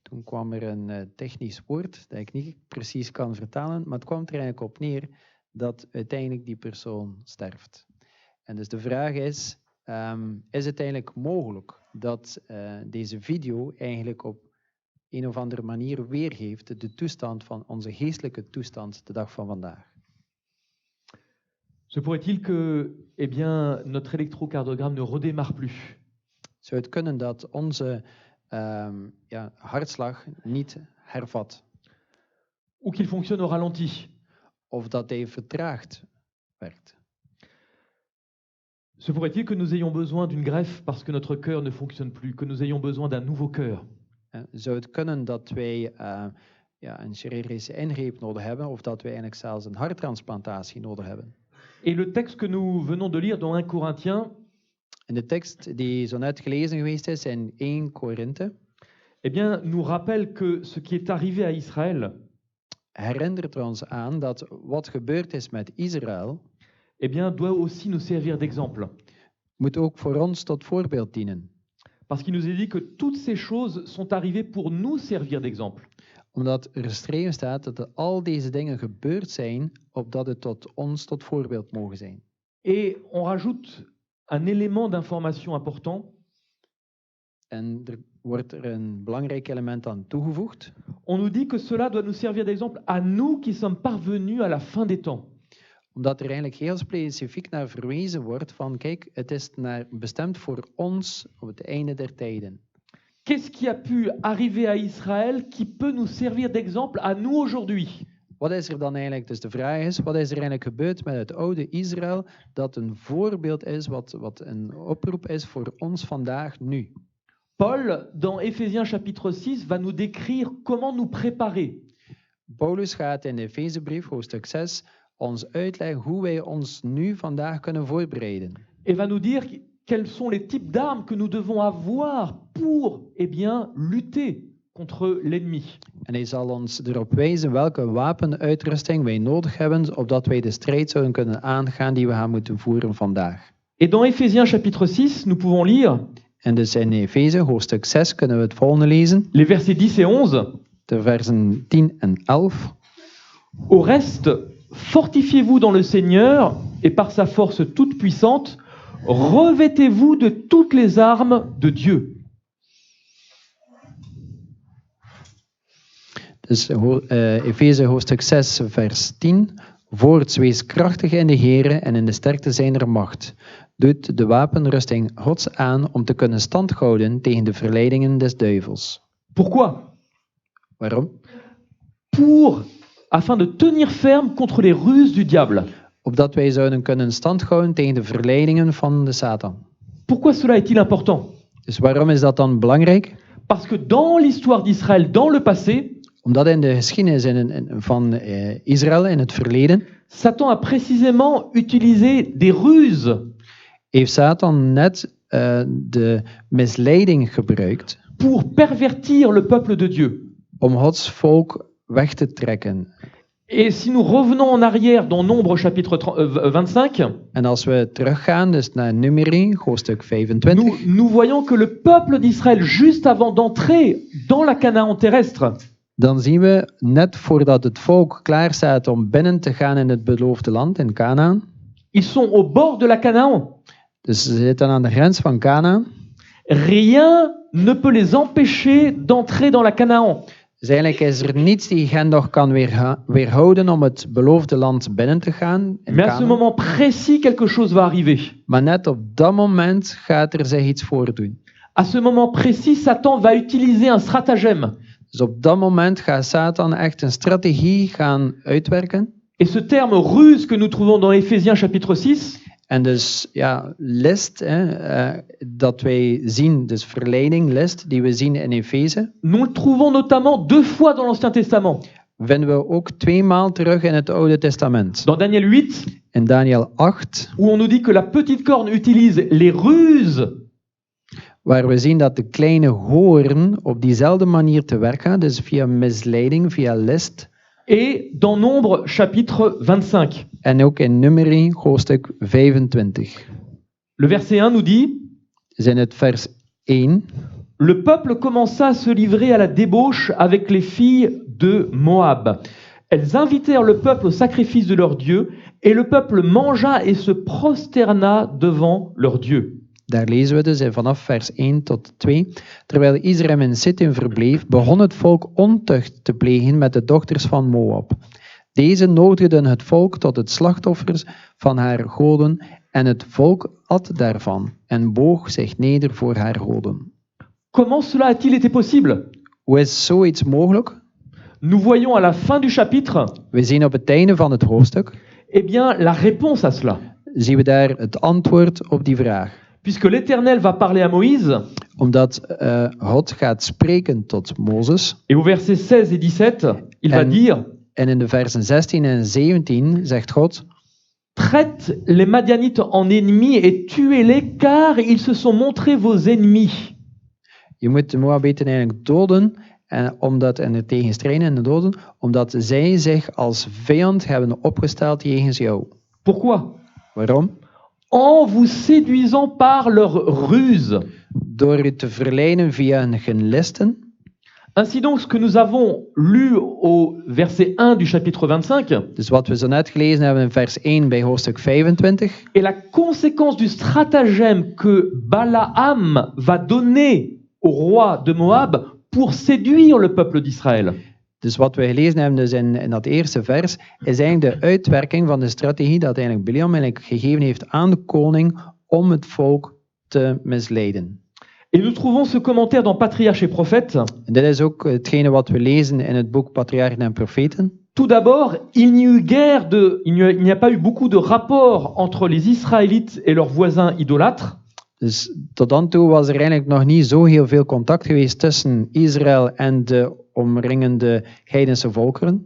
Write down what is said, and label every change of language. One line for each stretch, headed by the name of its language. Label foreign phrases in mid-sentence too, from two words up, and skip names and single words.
Dutch: Toen kwam er een technisch woord dat ik niet precies kan vertalen, maar het kwam er eigenlijk op neer dat uiteindelijk die persoon sterft. En dus de vraag is het eigenlijk mogelijk dat deze video eigenlijk op een of andere manier weergeeft de toestand van onze geestelijke toestand de dag van vandaag?
French: Se pourrait-il que notre électrocardiogramme ne redémarre plus?
Dutch: Zou het kunnen dat onze hartslag niet hervat?
French: Ou qu'il fonctionne au ralenti?
Dutch: Of dat hij vertraagd werkt?
French: Se pourrait-il que nous ayons besoin d'une greffe parce que notre cœur ne fonctionne plus, que nous ayons besoin d'un nouveau cœur?
Dutch: Zou het kunnen dat wij een chirurgische ingreep nodig hebben, of dat wij eigenlijk zelfs een harttransplantatie nodig hebben?
French: Et le texte que nous venons de lire dans 1 Corinthiens,
Dutch: En de tekst die zo net gelezen geweest is in 1 Korinthe,
French: nous rappelle que ce qui est arrivé à Israël,
Dutch: herinnert ons aan dat wat gebeurd is met Israël,
French: doit aussi nous servir d'exemple.
Dutch: moet ook voor ons tot voorbeeld dienen.
French: Parce qu'il nous est dit que toutes ces choses sont arrivées pour nous servir d'exemple.
Dutch: Omdat er geschreven staat dat al deze dingen gebeurd zijn, opdat het tot ons tot voorbeeld mogen zijn.
French: Et on rajoute un élément d'information important.
Dutch: En er wordt er een belangrijk element aan toegevoegd.
French: On nous dit que cela doit nous servir d'exemple à nous qui sommes parvenus à la fin des temps.
Dutch: Omdat er eigenlijk heel specifiek naar verwezen wordt van, kijk, het is bestemd voor ons op het einde der tijden.
French: Qu'est-ce qui a pu arriver à Israël qui peut nous servir d'exemple à nous aujourd'hui?
Dutch: Wat is er dan eigenlijk, dus de vraag is, wat is er eigenlijk gebeurd met het oude Israël dat een voorbeeld is, wat een oproep is voor ons vandaag nu?
French: Paul, dans Éphésiens chapitre 6, va nous décrire comment nous préparer.
Dutch: Paulus gaat in de Efezebrief, hoofdstuk 6, ons uitleggen hoe wij ons nu vandaag kunnen voorbereiden.
French: Et va nous dire quels sont les types d'armes que nous devons avoir pour lutter contre l'ennemi.
Dutch: En hij zal ons erop wijzen welke wapenuitrusting wij nodig hebben, opdat wij de strijd zouden kunnen aangaan die we gaan moeten voeren vandaag.
French: Et dans Éphésiens chapitre 6, nous pouvons lire
Dutch: En dus in Efeze, hoofdstuk 6, kunnen we het volgende lezen.
French: les versets 10 et 11.
Dutch: De versen 10 en 11.
French: Au reste, fortifiez-vous dans le Seigneur et par sa force toute puissante, revêtez-vous de toutes les armes de Dieu.
Dutch: Dus Efeze hoofdstuk 6, vers 10. Voorts, wees krachtig in de Here en in de sterkte zijner macht. Doet de wapenrusting Gods aan om te kunnen standhouden tegen de verleidingen des duivels.
French: Pourquoi?
Dutch: Waarom?
French: Afin de tenir ferme contre les ruses du diable.
Dutch: Opdat wij zouden kunnen standhouden tegen de verleidingen van de Satan.
French: Pourquoi cela est-il important?
Dutch: Dus waarom is dat dan belangrijk?
French: Parce que dans l'histoire d'Israël, dans le passé,
Dutch: Omdat in de geschiedenis van Israël in het verleden,
French: Satan a précisément utilisé des ruses
Dutch: heeft Satan net de misleiding gebruikt
French: pour pervertir le peuple de Dieu.
Dutch: om Gods volk weg te trekken.
French: Et si nous revenons en arrière dans Nombre chapitre 25,
Dutch: En als we teruggaan dus naar Numeri, hoofdstuk 25,
French: nous voyons que le peuple d'Israël, juste avant d'entrer dans la Canaan terrestre,
Dutch: dan zien we net voordat het volk klaar staat om binnen te gaan in het beloofde land, in Kanaan.
French: ils sont au bord de la Canaan.
Dutch: Dus ze zitten aan de grens van Kanaan.
French: Rien ne peut les empêcher d'entrer dans la Canaan.
Dutch: Dus eigenlijk is er niets die hen nog kan weerhouden om het beloofde land binnen te gaan. In
French: Mais à ce
Dutch: Kanaan.
French: moment précis, quelque chose va arriver.
Dutch: Maar net op dat moment gaat er zich iets voordoen.
French: À ce moment précis, Satan va utiliser un stratagème.
Dutch: Dus op dat moment gaat Satan echt een strategie gaan uitwerken.
French: Et ce terme ruse que nous trouvons dans Éphésiens chapitre 6,
Dutch: En dus ja, list, dat wij zien, dus verleiding, list, die we zien in Efeze,
French: nous le trouvons notamment 2 fois dans l'Ancien Testament.
Dutch: vinden we ook 2 maal terug in het Oude Testament.
French: Dans Daniel 8,
Dutch: In Daniel 8,
French: où on nous dit que la petite corne utilise les ruses
Dutch: waar we zien dat de kleine hoorn op diezelfde manier te werk gaat, dus via misleiding, via list.
French: et dans Nombre chapitre 25.
Dutch: En ook in Numeri, hoofdstuk 25.
French: Le verset 1 nous dit
Dutch: Dus in het vers 1,
French: le peuple commença à se livrer à la débauche avec les filles de Moab. Elles invitèrent le peuple au sacrifice de leur Dieu, et le peuple mangea et se prosterna devant leur Dieu.
Dutch: Daar lezen we dus vanaf vers 1 tot 2. Terwijl Israël in Sittim verbleef, begon het volk ontucht te plegen met de dochters van Moab. Deze nodigden het volk tot het slachtoffers van haar goden, en het volk at daarvan en boog zich neder voor haar goden.
French: Comment cela a-t-il été possible?
Dutch: Hoe is zoiets mogelijk?
French: Nous voyons à la fin du chapitre,
Dutch: We zien op het einde van het hoofdstuk,
French: eh bien, la réponse à cela.
Dutch: zien we daar het antwoord op die vraag.
French: Puisque l'Éternel va parler à Moïse,
Dutch: Omdat God gaat spreken tot Mozes.
French: et au verset 16 et 17, il va
Dutch: En-
French: dire
Dutch: En in de versen 16 en 17 zegt God:
French: traite les Madianites en ennemis et tuez-les, car ils se sont montrés vos ennemis.
Dutch: Je moet de Moabieten eigenlijk doden, en er tegen strijden en doden, omdat zij zich als vijand hebben opgesteld jegens jou.
French: Pourquoi?
Dutch: Waarom?
French: En vous séduisant par leur ruse.
Dutch: Door je te verleiden via hun genlisten.
French: Ainsi donc, ce que nous avons lu au verset 1 du chapitre 25
Dutch: Dus wat we zo net gelezen hebben in vers 1 bij hoofdstuk 25,
French: est la conséquence du stratagème que Balaam va donner au roi de Moab pour séduire le peuple d'Israël.
Dutch: dus wat we gelezen hebben dus in dat eerste vers, is eigenlijk de uitwerking van de strategie dat eigenlijk Biliam eigenlijk gegeven heeft aan de koning om het volk te misleiden.
French: Et nous trouvons ce commentaire dans Patriarches et Prophètes.
Dutch: En dit is ook hetgene wat we lezen in het boek Patriarchen en Profeten.
French: Tout d'abord, il n'y a pas eu beaucoup de rapports entre les Israélites et leurs voisins idolâtres.
Dutch: Dus tot dan toe was er eigenlijk nog niet zo heel veel contact geweest tussen Israël en de omringende heidense volkeren.